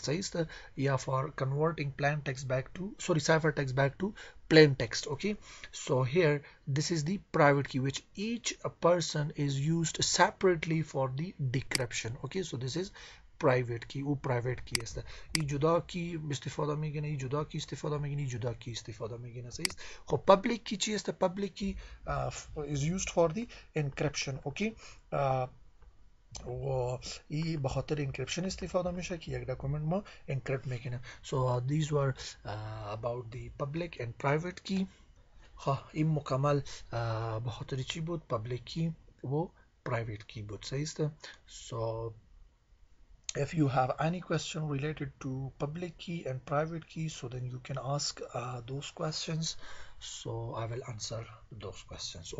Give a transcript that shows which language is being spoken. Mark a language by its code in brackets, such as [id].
[fa] صحیح است یا [en] for converting plain text back to cipher text back to plain text. Okay, so here this is the private key which each person is used separately for the decryption. Okay, so this is private key. [fa] او private key است. این جدا کی استفاده میگیره، این جدا کی استفاده میگیره، این جدا کی استفاده میگیره. صحیح است. خب [en] public key [fa] چی است؟ [en] public key is used for the encryption. Okay, [fa] و این به خاطر انکریپشن استفاده میشه که یک داکومنت ما انکریپت میکنه. [en] So these were about the public and private key. [fa] این مکمل به خاطر چی بود؟ public key و private key بود. صحیح است. [en] So if you have any question related to public key and private key, so then you can ask those questions, so I will answer those questions.